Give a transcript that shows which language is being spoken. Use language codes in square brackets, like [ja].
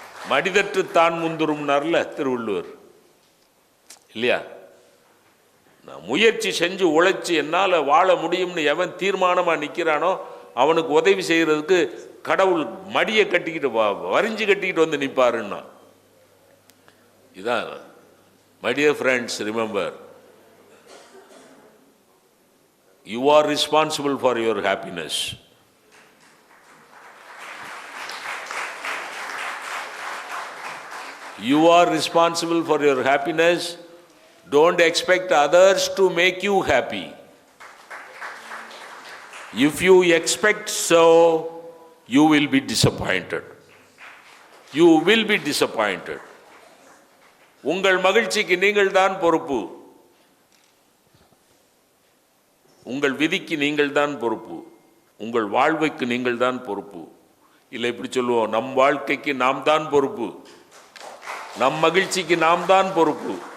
[ta] மடிதற்று தான் முந்துரும்னார்ல திருவள்ளுவர், இல்லையா? நான் முயற்சி செஞ்சு உழைச்சி என்னால் வாழ முடியும்னு எவன் தீர்மானமாக நிற்கிறானோ அவனுக்கு உதவி செய்கிறதுக்கு கடவுள் மடியை கட்டிக்கிட்டு வரிஞ்சு கட்டிக்கிட்டு வந்து நிற்பாருன்னா. இதான் [en] my dear friends, remember, you are responsible for your happiness. You are responsible for your happiness. Don't expect others to make you happy. If you expect so, you will be disappointed. You will be disappointed. [ta] உங்கள் மகிழ்ச்சிக்கு நீங்கள் தான் பொறுப்பு. உங்கள் விதிக்கு நீங்கள் தான் பொறுப்பு. உங்கள் வாழ்வுக்கு நீங்கள் தான் பொறுப்பு. இல்லை இப்படி சொல்லுவோம், நம் வாழ்க்கைக்கு நாம் தான் பொறுப்பு, நம் மகிழ்ச்சிக்கு நாம் தான் பொறுப்பு.